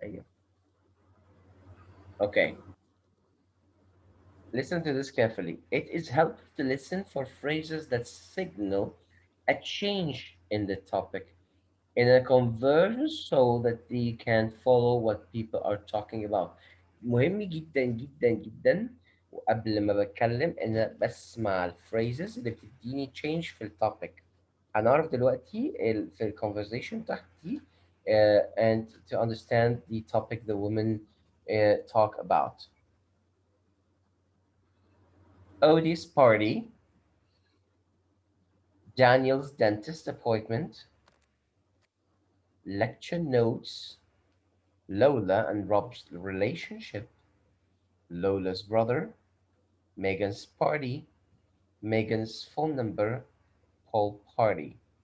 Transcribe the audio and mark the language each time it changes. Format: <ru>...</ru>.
<ar>أيوه.</ar> <en>Okay. Listen to this carefully. It is helpful to listen for phrases that signal a change in the topic in a conversion so that you can follow what people are talking about.</en> <ar>مهم جدا جدا جدا وقبل ما بتكلم ان أنا بسمع الفريزز اللي بتديني change في التوبيك. هنعرف دلوقتي في الكونفرزيشن تحتي</ar> <en>and to understand the topic the women talk about. Odie's party, Daniel's dentist appointment, lecture notes, Lola and Rob's relationship, Lola's brother, Megan's party, Megan's phone number, Paul's party.</en>